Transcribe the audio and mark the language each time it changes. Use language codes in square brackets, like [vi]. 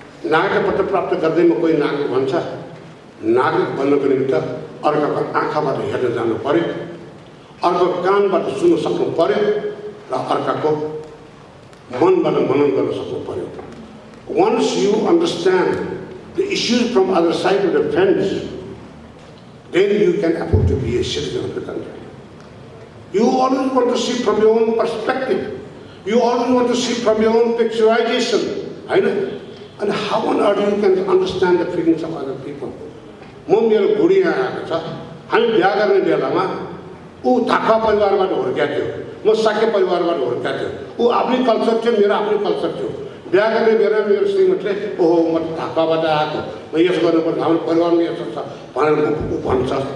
[ne] नागरिकपत्र प्राप्त गर्दैमा कोही नागरिक भन्छ, नागरिक बन्नको निमित्त अर्काको आँखाबाट हेर्न जानु पर्यो, अर्को कानबाट सुन्न सक्नु पर्यो र अर्काको मनबाट मनन गर्न सक्नु पर्यो। [en] Once you understand the issues from other side of the fence, then you can afford to be a citizen of the country. You always want to see from your own perspective. You always want to see from your own picturization. I know. And how on earth you can understand the feelings of other people? [ne] म मेरो बुढी यहाँ आएको छ, हामी बिहा गर्ने बेलामा ऊ थापा परिवारबाट हुर्किएको थियो, म साके परिवारबाट हुर्किएको थियो, ऊ आफ्नै कल्चर थियो, मेरो आफ्नै कल्चर थियो। बिहा गर्ने बेलामा मेरो श्रीमतीले ओहो म थापाबाट आएको, म यसो गर्नुपर्छ, हाम्रो परिवारमा यसो छ भनेर ऊ भन्छ।